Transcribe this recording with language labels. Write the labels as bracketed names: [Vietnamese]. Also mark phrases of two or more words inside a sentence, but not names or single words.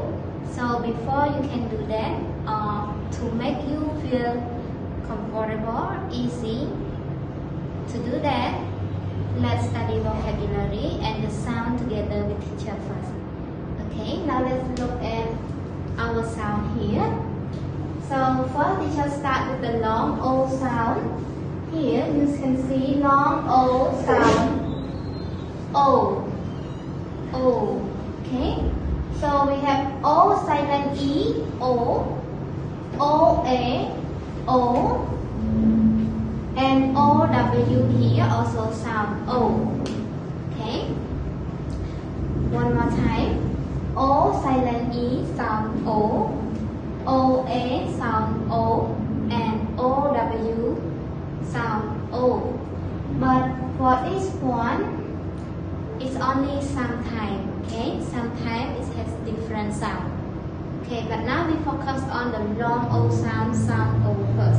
[English] So before you can do that, to make you feel comfortable, easy, to do that, let's study vocabulary and the sound together with teacher first. Okay, now let's look at our sound here. So first teacher start with the long O sound. Here you can see long O sound. O. O. Okay. So we have O silent E, O, O A, O. And OW here also sound O. Okay. One more time. O silent E sound O. OA sound O. And OW sound O. But for this one, it's only sometimes. Okay. Sometimes it has different sound. Okay. But now we focus on the long O sound O first.